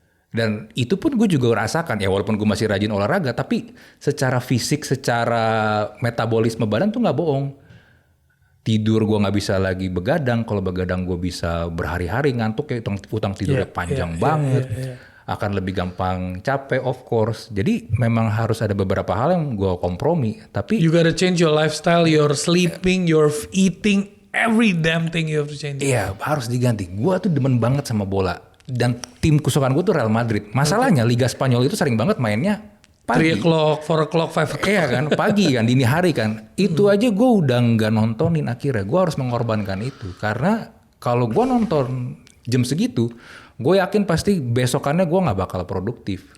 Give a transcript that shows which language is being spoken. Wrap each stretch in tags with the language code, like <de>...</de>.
<id>Dan itu pun gue juga rasakan ya, walaupun gue masih rajin olahraga, tapi secara fisik, secara metabolisme badan tuh nggak bohong. Tidur gue nggak bisa lagi begadang. Kalau begadang gue bisa berhari-hari ngantuk ya, utang tidurnya panjang banget. Akan lebih gampang capek of course. Jadi memang harus ada beberapa hal yang gue kompromi. Tapi</id> <en>you gotta change your lifestyle, your sleeping, your eating, every damn thing you have to change.</en> <id>Iya harus diganti. Gue tuh demen banget sama bola. Dan tim kesukaan gue tuh Real Madrid. Masalahnya Liga Spanyol itu sering banget mainnya pagi.</id> <en>3 o'clock, 4 o'clock, 5 o'clock.</en> <id>Iya kan, pagi kan, dini hari kan. Itu aja gue udah nggak nontonin akhirnya. Gue harus mengorbankan itu. Karena kalau gue nonton jam segitu, gue yakin pasti besokannya gue nggak bakal produktif.</id>